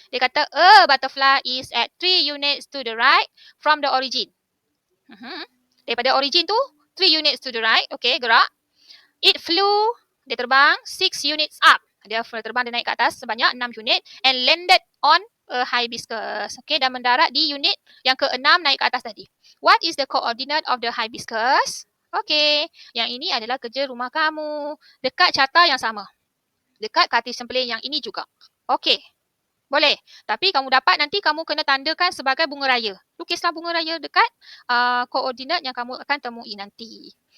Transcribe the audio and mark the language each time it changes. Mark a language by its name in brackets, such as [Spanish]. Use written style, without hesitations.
[Malay] Dia kata, [English] a butterfly is at 3 units to the right from the origin. [Malay] Daripada origin tu, [English] 3 units to the right. Okay, gerak. It flew, [Malay] dia terbang [English] 6 units up. [Malay] Dia terbang, dia naik ke atas sebanyak 6 unit [English] and landed on a hibiscus. [Malay] Okay, dan mendarat di unit yang ke-6 naik ke atas tadi. [English] What is the coordinate of the hibiscus? [Malay] Okay, yang ini adalah kerja rumah kamu. Dekat carta yang sama. Dekat Cartesian plane yang ini juga. Okay, boleh. Tapi kamu dapat nanti kamu kena tandakan sebagai bunga raya. Lukislah bunga raya dekat koordinat yang kamu akan temui nanti.